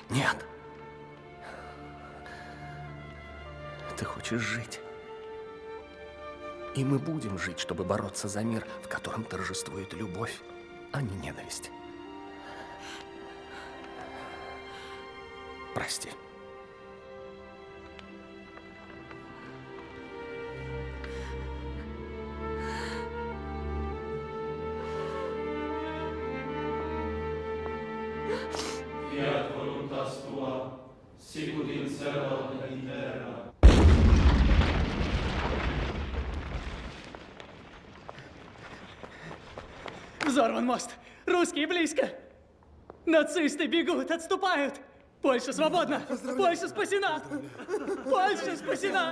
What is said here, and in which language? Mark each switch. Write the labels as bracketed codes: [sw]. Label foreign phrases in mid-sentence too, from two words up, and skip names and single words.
[ru] Нет. Ты хочешь жить. И мы будем жить, чтобы бороться за мир, в котором торжествует любовь, а не ненависть. Прости. [la] Fiat voluntas tua, sicut in cielo et in terra. [ru] Взорван мост! Русские близко! Нацисты бегут, отступают! Польша свободна! Польша спасена! Польша спасена!